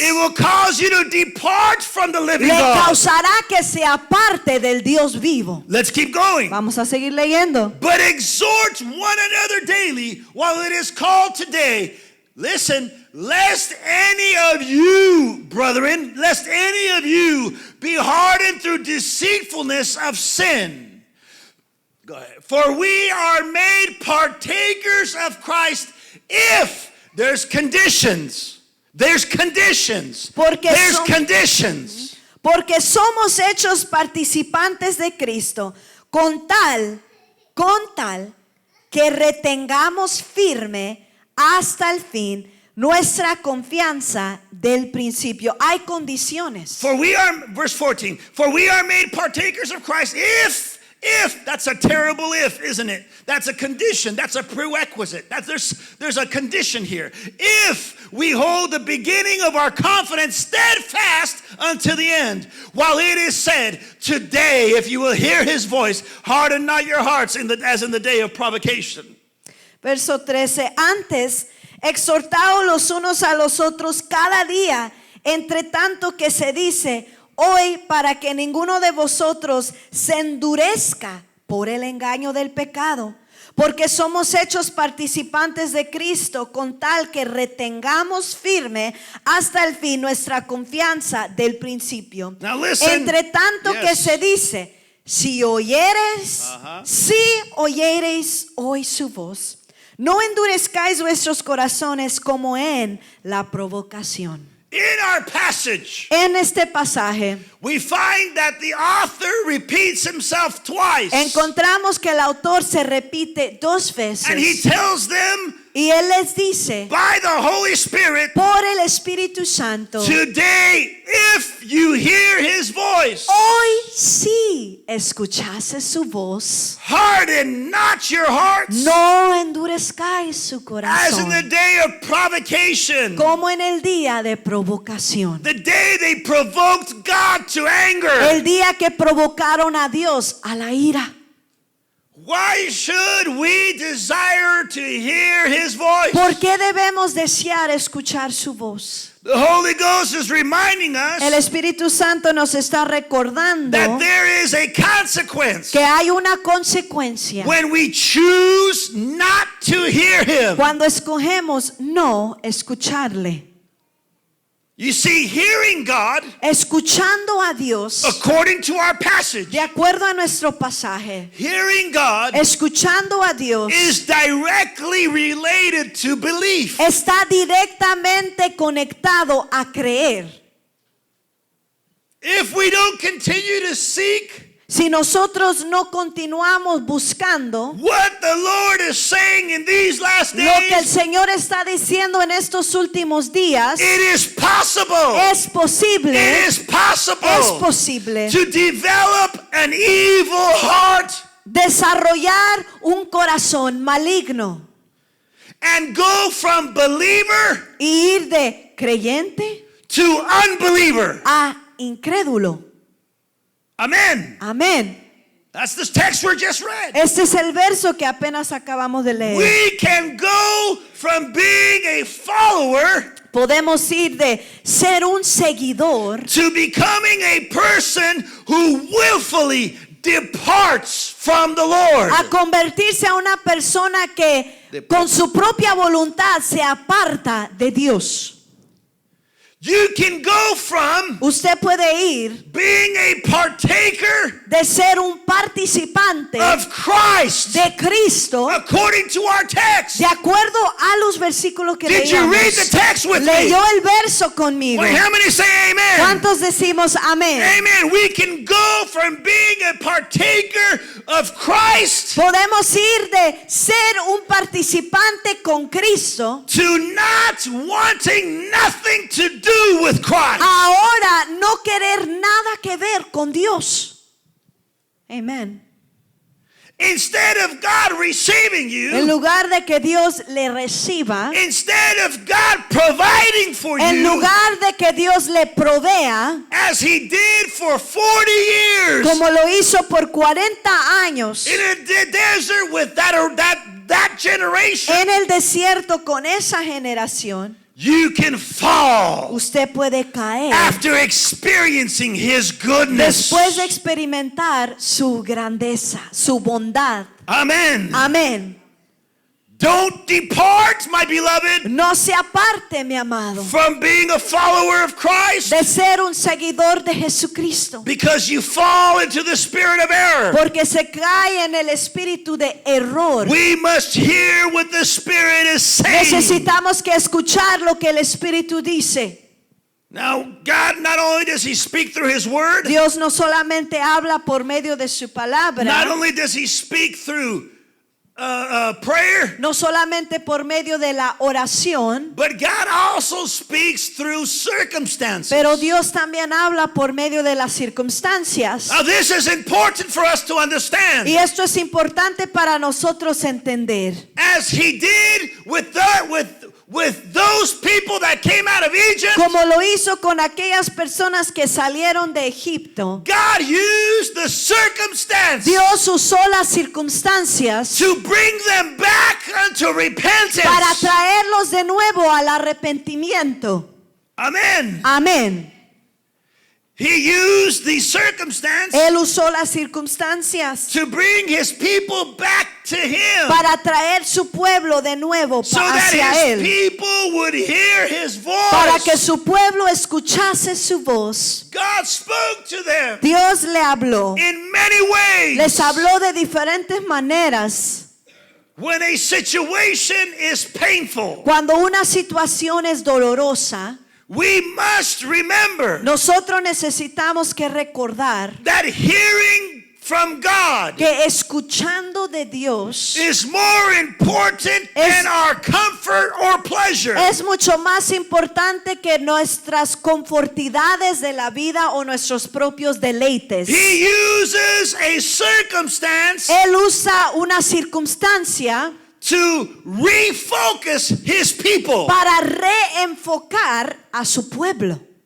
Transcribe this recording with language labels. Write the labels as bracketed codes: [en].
[en] it will cause you to depart from the living le God. [es] causará que se aparte del Dios vivo. [en] Let's keep going. [es] Vamos a seguir leyendo. [en] But exhort one another daily while it is called today. Listen, lest any of you, brethren, lest any of you be hardened through deceitfulness of sin. Go ahead. For we are made partakers of Christ if there's conditions. There's conditions. [es] Porque [en] There's [es] son- [en] conditions. [es] Porque somos hechos participantes de Cristo, con tal que retengamos firme hasta el fin nuestra confianza del principio. Hay condiciones. [en] For we are, verse 14, for we are made partakers of Christ if, that's a terrible if, isn't it? That's a condition, that's a prerequisite. There's a condition here. If we hold the beginning of our confidence steadfast unto the end, while it is said, today, if you will hear his voice, harden not your hearts as in the day of provocation. [es] Verso 13. Antes, exhortaos los unos a los otros cada día, entre tanto que se dice hoy, para que ninguno de vosotros se endurezca por el engaño del pecado. Porque somos hechos participantes de Cristo, con tal que retengamos firme hasta el fin nuestra confianza del principio. [en] Now listen. [es] Entre tanto que [en] Yes. [es] se dice, si oyereis hoy su voz, no endurezcáis vuestros corazones como en la provocación. [en] In our passage, [es] En este pasaje [en] we find that the author repeats himself twice. [es] encontramos que el autor se repite 2 [en] And he [es] veces [en] tells them [es] y él les dice [en] by the Holy Spirit, [es] por el Espíritu Santo, [en] today, if you hear his voice, [es] hoy sí escuchase su voz, [en] harden not your hearts [es] no endurezcáis su [en] as in the [es] corazón [en] day of provocation, [es] como en el día de provocación, [en] the day they provoked God to anger. [es] el día que provocaron a Dios a la ira. [en] Why should we desire to hear his voice? [es] ¿Por qué debemos desear escuchar su voz? [en] The Holy Ghost is reminding [es] El [en] us [es] Espíritu Santo nos está recordando [en] that there is a consequence [es] que hay una consecuencia [en] when we choose not to hear him. [es] cuando escogemos no escucharle. [en] You see, hearing God, [es] Escuchando a Dios, [en] according to our passage, [es] de acuerdo a nuestro pasaje, [en] hearing God [es] escuchando a Dios [en] is directly related to belief. [es] está directamente conectado a creer. [en] If we don't continue to seek [es] Si nosotros no continuamos buscando [en] what the Lord is saying in these last [es] lo que el [en] days, [es] Señor está diciendo en estos últimos días, [en] it is possible. [es] es posible, [en] It is possible to develop an evil heart [es] desarrollar un corazón maligno [en] and go from believer [es] y ir de creyente [en] to unbeliever. [es] a incrédulo. [en] Amen. [es] Amén. [en] That's the text we just read. [es] Este es el verso que apenas acabamos de leer. [en] We can go from being a follower [es] Podemos ir de ser un seguidor [en] to becoming a person who willfully departs from the Lord. [es] a convertirse a una persona que con su propia voluntad se aparta de Dios. [en] You can go from [es] Usted puede ir [en] being a partaker [es] de ser un participante [en] of Christ [es] de Cristo [en] according to our text. [es] de acuerdo a los versículos que [en] Did you [es] leíamos. [en] read the text with me? [es] Leyó el verso conmigo. [en] Wait, how many say amen? [es] ¿Cuántos decimos amén? [en] Amen. We can go from being a partaker of Christ [es] Podemos ir de ser un participante con Cristo [en] to not wanting nothing to do with Christ. [es] ahora no querer nada que ver con Dios. Amén. [en] instead of God receiving [es] En [en] you, [es] lugar de que Dios le reciba, [en] instead of God providing for [es] en [en] you, [es] lugar de que Dios le provea, [en] as He did for 40 years [es] como lo hizo por 40 años [en] in a desert with that generation, [es] en el desierto con esa generación, [en] you can fall [es] usted puede caer [en] after experiencing His goodness. [es] después de experimentar su grandeza, su bondad. [en] Amen. [es] Amén. [en] Don't depart, my beloved, [es] No se aparte, mi amado, [en] from being a follower of Christ [es] de ser un seguidor de Jesucristo, [en] because you fall into the spirit of error. [es] porque se cae en el espíritu de error. [en] We must hear what the Spirit is saying. [es] Necesitamos que escuchar lo que el Espíritu dice. [en] Now, God, not only does He speak through His Word, [es] Dios no solamente habla por medio de su [en] not [es] palabra, [en] only does He speak through prayer, [es] no solamente por medio de la oración, [en] but God also speaks through circumstances. [es] pero Dios también habla por medio de las circunstancias. [en] Now, this is important for us to understand. [es] Y esto es importante para nosotros entender. [en] As He did with those people that came out of Egypt, [es] Como lo hizo con aquellas personas que salieron de Egipto, [en] God used the circumstance [es] Dios usó las circunstancias [en] to bring them back unto repentance. [es] para traerlos de nuevo al arrepentimiento. [en] Amen. [es] Amén. [en] He used the circumstance [es] Él usó las circunstancias [en] to bring His people back to Him, [es] para traer su pueblo de nuevo [en] so that [es] hacia [en] His [es] Él, [en] people would hear His [es] para que [en] voice. [es] su pueblo escuchase su voz. [en] God spoke to them [es] Dios le habló, [en] in many ways. [es] les habló de diferentes maneras. [en] When a situation is painful, [es] Cuando una situación es dolorosa, [en] we must remember [es] nosotros necesitamos que recordar [en] that hearing from God [es] que escuchando de Dios [en] is more important than our comfort or pleasure. [es] es mucho más importante que nuestras confortidades de la vida o nuestros propios deleites. [en] He uses a circumstance [es] Él usa una circunstancia [en] to refocus His people, [es] para reenfocar a su pueblo,